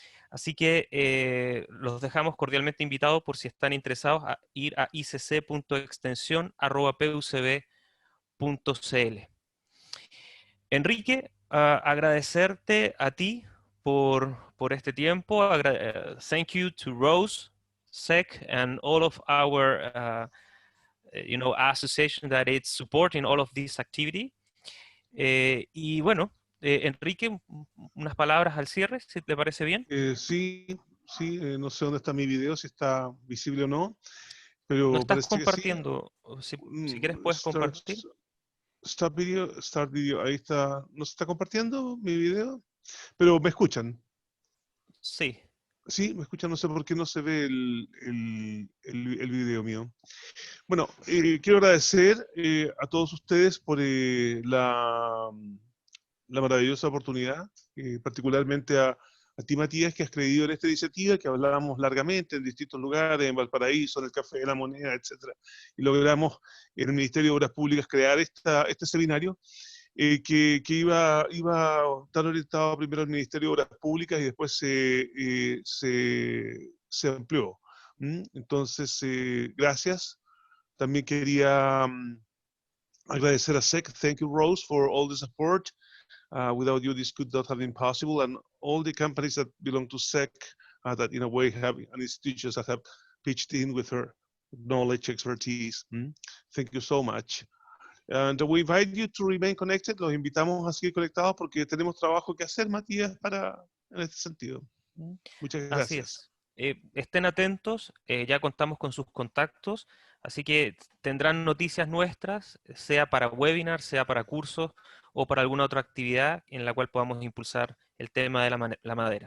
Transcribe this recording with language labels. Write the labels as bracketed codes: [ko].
[es] Así que los dejamos cordialmente invitados, por si están interesados, a ir a icc.extensión@pucb.cl. Enrique, agradecerte a ti por este tiempo. [en] Thank you to Rose, SEC, and all of our association that is supporting all of this activity. [es] Y bueno, Enrique, unas palabras al cierre, si te parece bien. Sí, no sé dónde está mi video, si está visible o no, pero ¿No estás parece que sí. compartiendo? Si quieres puedes compartir. [en] Start video, [es] ahí está. ¿No se está compartiendo mi video? Pero ¿me escuchan? Sí. Sí, me escuchan, no sé por qué no se ve el video mío. Bueno, quiero agradecer a todos ustedes por la maravillosa oportunidad, particularmente a ti, Matías, que has creído en esta iniciativa, que hablábamos largamente en distintos lugares, en Valparaíso, en el Café de la Moneda, etc. Y logramos en el Ministerio de Obras Públicas crear este seminario que iba a estar orientado primero al Ministerio de Obras Públicas y después se amplió. Entonces, gracias. También quería agradecer a SEC. [en] Thank you, Rose, for all the support. Without you, this could not have been possible. And all the companies that belong to SEC that in a way have, and institutions that have pitched in with her knowledge, expertise. Thank you so much. And we invite you to remain connected. [es] Los invitamos a seguir conectados porque tenemos trabajo que hacer, Matías, en este sentido. Muchas gracias. Así es. Estén atentos, ya contamos con sus contactos, así que tendrán noticias nuestras, sea para webinar, sea para cursos o para alguna otra actividad en la cual podamos impulsar el tema de la madera.